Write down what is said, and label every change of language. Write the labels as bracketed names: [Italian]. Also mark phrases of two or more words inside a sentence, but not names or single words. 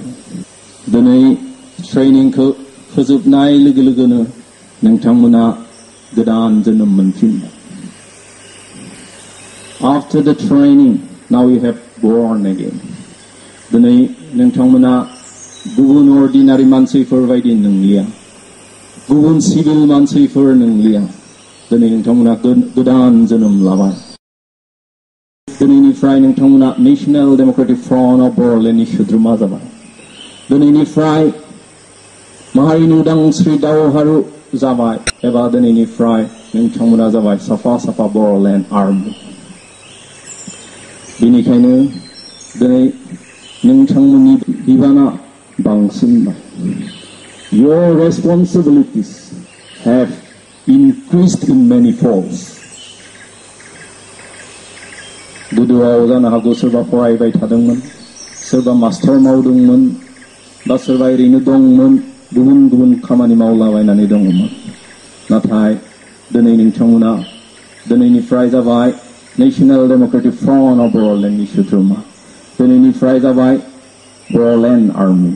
[Bodo] दिनै ट्रेनिंखौ फोजोबनाय लोगो लोगोनो नोंथांमोना गोदान जोनोम मोनफिनबाय। [English] After the training, now you have born again. [Bodo] दिनै नोंथांमोना गुबुन अर्डिनारि मानसिफोर बायदि नंलिया गुबुन सिभिल मानसिफोर नंलिया दिनै नोंथांमोना गोदान जोनोम लाबाय। दिनैनिफ्राय नोंथांमोना नेशनेल डेमोक्रेटिक फ्रन्ट अफ बर'लेण्डनि सोद्रोमा जाबाय। दिनैनिफ्राय माहारिनि उदांस्रि दावहारु जाबाय एबा दिनैनिफ्राय नोंथांमोना जाबाय साफा साफा बर'लेण्ड आर्मि। बेनिखायनो दिनै नोंथांमोननि बिबाना बांसिनबाय। [English] Your responsibilities have increased in many folds. [Bodo] गोदोआव जानो हागौ सोरबा फरायबाय थादोंमोन सोरबा मास्टार मावदोंमोन बा सोरबा ओरैनो दंमोन गुबुन गुबुन खामानि मावलाबायनानै दंमोन नाथाय दिनै नोंथांमोना दिनैनिफ्राय जाबाय नेशनेल डेमोक्रेटिक फ्रन्ट अफ बर'लेण्डनि सोद्रोमा दिनैनिफ्राय जाबाय बर'लेण्ड आर्मि।